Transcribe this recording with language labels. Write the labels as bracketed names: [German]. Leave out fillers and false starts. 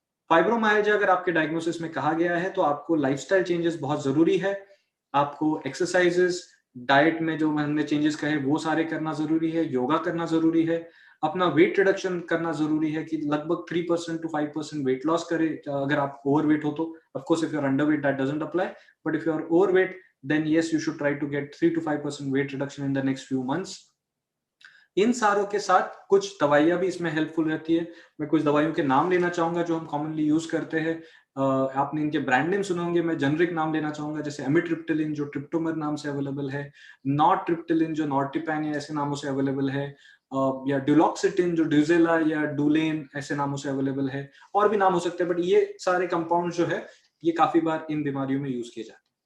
[Hindi] Fibromyalgia अगर आपके diagnosis में कहा गया है तो आपको लाइफस्टाइल चेंजेस बहुत जरूरी है, आपको एक्सरसाइजेस, डाइट में जो हमने चेंजेस कहे वो सारे करना जरूरी है, योगा करना जरूरी है, अपना वेट रिडक्शन करना जरूरी है कि लगभग 3% to 5% वेट लॉस करे अगर आप ओवरवेट हो तो। [English] Of course if you are underweight that doesn't apply, but if you are overweight then yes you should try to get 3 to 5% weight reduction in the next few months। [Hindi] इन सारों के साथ कुछ दवाइयां भी इसमें हेल्पफुल रहती है। मैं कुछ दवाइयों के नाम लेना चाहूंगा जो हम कॉमनली यूज करते हैं। आपने इनके ब्रांड नेम सुने होंगे, मैं जेनरिक नाम लेना चाहूंगा, जैसे एमिट्रिप्टिलिन जो ट्रिप्टोमर नाम से अवेलेबल है, नॉर्ट्रिप्टिलिन जो नॉर्टिपैन या ऐसे नामों से अवेलेबल है, या ड्यूलॉक्सिटिन जो ड्यूजेला या डुलेन ऐसे नामों से अवेलेबल है, और भी नाम हो सकते हैं, बट ये सारे कंपाउंड जो है ये काफी बार इन बीमारियों में यूज किए जाते हैं।